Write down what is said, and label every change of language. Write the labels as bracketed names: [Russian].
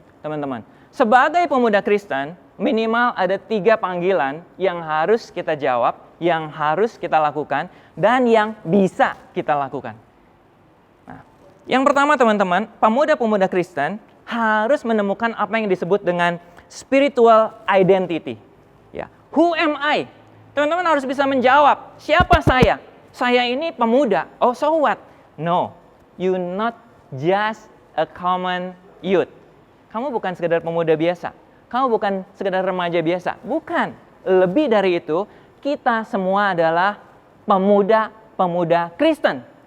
[Indonesian] Teman-teman, sebagai pemuda Kristen, minimal ada 3 panggilan yang harus kita jawab, yang harus kita lakukan, dan yang bisa kita lakukan. Yang pertama teman-teman, pemuda-pemuda Kristen harus menemukan apa yang disebut dengan spiritual identity. Ya, [English] who am I? [Indonesian] Teman-teman harus bisa menjawab, siapa saya? Saya ini pemuda. Oh, [English] so what? No, you not just a common youth. [Indonesian] Kamu bukan sekedar pemuda biasa. Kamu bukan sekedar remaja biasa. Bukan. Lebih dari itu, kita semua adalah pemuda-pemuda Kristen.